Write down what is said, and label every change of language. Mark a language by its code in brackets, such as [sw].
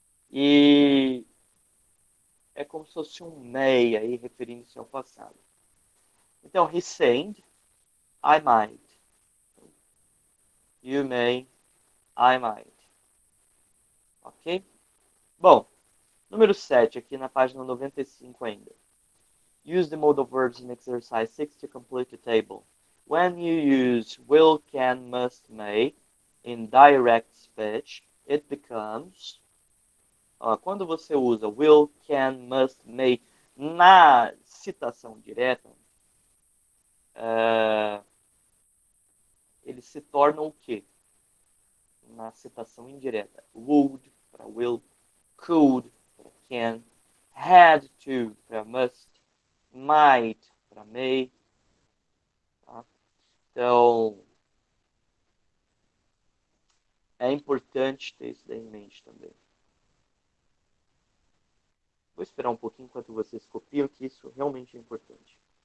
[pt] E é como se fosse um may aí, referindo-se ao passado. [en] Então, he said, I might. You may, I might. Ok? [pt] Bom, número 7, aqui na página 95 ainda. [en] Use the modal verbs in exercise 6 to complete the table. When you use will, can, must, may in direct speech, it becomes... [pt] quando você usa will, can, must, may Na citação direta, eles se tornam o quê? Na citação indireta. Would para will, could para can, had to para must, might para may. Tá? Então, é importante ter isso daí em mente também. Vou esperar um pouquinho enquanto vocês copiam, que isso realmente é importante.